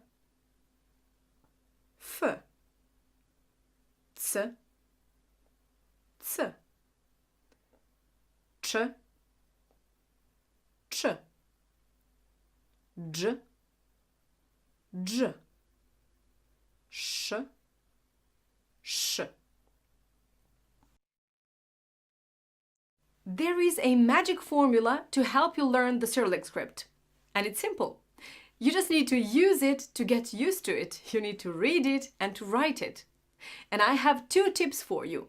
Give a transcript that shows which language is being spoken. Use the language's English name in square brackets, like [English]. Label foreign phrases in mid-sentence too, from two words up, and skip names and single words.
[Serbian] f, c, c, č, č, dž, dž, š, š. [English] There is a magic formula to help you learn the Cyrillic script. And it's simple. You just need to use it to get used to it. You need to read it and to write it. And I have 2 tips for you.